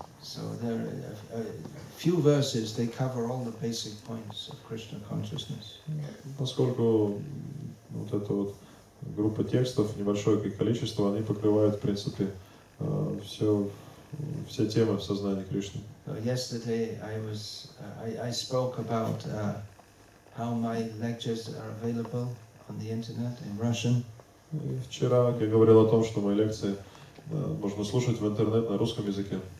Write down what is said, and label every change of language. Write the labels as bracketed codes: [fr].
[en] So there are a few verses, they cover all the basic points of Krishna consciousness. [ru] Поскольку вот эта вот группа текстов, небольшое количество, они покрывают, в принципе, все темы в сознании Кришны. [en] So yesterday I spoke about how my lectures are available on the internet in Russian. [ru] И вчера я говорил о том, что мои лекции можно слушать в интернет на русском языке.